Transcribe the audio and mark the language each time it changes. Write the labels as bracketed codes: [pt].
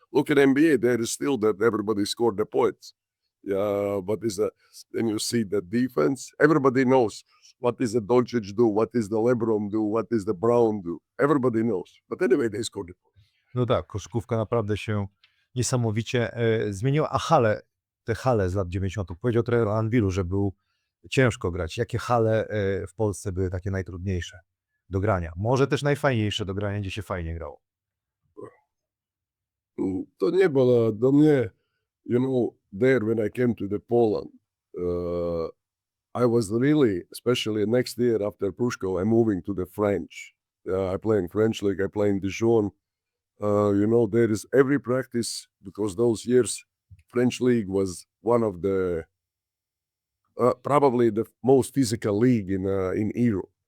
[en] Look at NBA, there is still that everybody scored the points. Yeah, but then you see the defense. Everybody knows what is the Doncic do, what is the LeBron do, what is the Brown do. Everybody knows. But anyway, they scored the points. [pl] No tak, koszykówka naprawdę się niesamowicie zmieniła, a te hale z lat 90. Powiedział trener Anwilu, że był ciężko grać. Jakie hale w Polsce były takie najtrudniejsze do grania? Może też najfajniejsze do grania, gdzie się fajnie grało? To nie było do mnie, [en] you know, there when I came to the Poland, I was really, especially next year after Pruszko, I'm moving to the French. I play in French league, I play in Dijon. You know, there is every practice, because those years French league was one of the probably the most physical league in Europe.